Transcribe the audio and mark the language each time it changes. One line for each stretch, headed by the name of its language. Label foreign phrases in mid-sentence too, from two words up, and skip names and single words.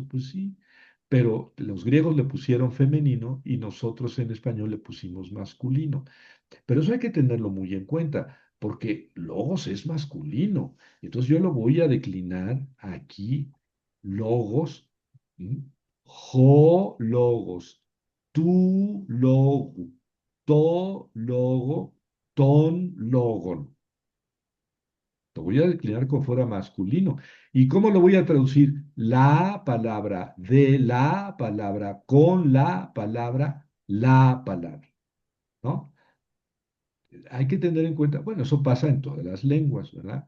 Spanish: Pues sí, pero los griegos le pusieron femenino y nosotros en español le pusimos masculino. Pero eso hay que tenerlo muy en cuenta, porque logos es masculino. Entonces yo lo voy a declinar aquí, logos, ¿m?
Greek: ὁ λόγος, τοῦ λόγου, τῷ λόγῳ, τὸν λόγον.
Spanish: Lo voy a declinar como fuera masculino. ¿Y cómo lo voy a traducir? La palabra, de la palabra, con la palabra, ¿no? Hay que tener en cuenta, bueno, eso pasa en todas las lenguas, ¿verdad?